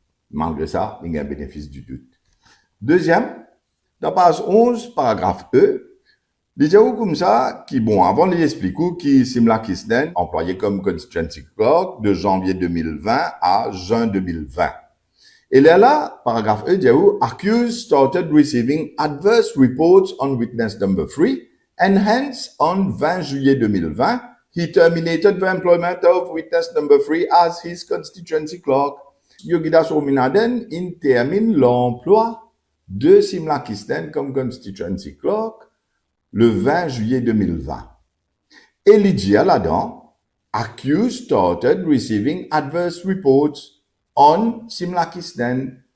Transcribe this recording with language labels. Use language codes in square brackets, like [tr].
[fr] Malgré ça, il y a un bénéfice du doute. Deuxième, dans page 11, paragraphe E, il dit comme ça, qui, bon, avant de l'expliquer, qui Simla Kisnen, employé comme constituency clerk de janvier 2020 à juin 2020. Et là, paragraphe E, dit [en] accused started receiving adverse reports on witness number 3, and hence, on 20 [fr] juillet [en] 2020, he terminated the employment of witness number 3 as his constituency clerk. [fr] Yogida Sominaden, il termine l'emploi de Simla Kisnen comme constituency clerk le 20 juillet 2020. Et Lydia là-dedans, [en] accused started receiving adverse reports on Simla Kisnen.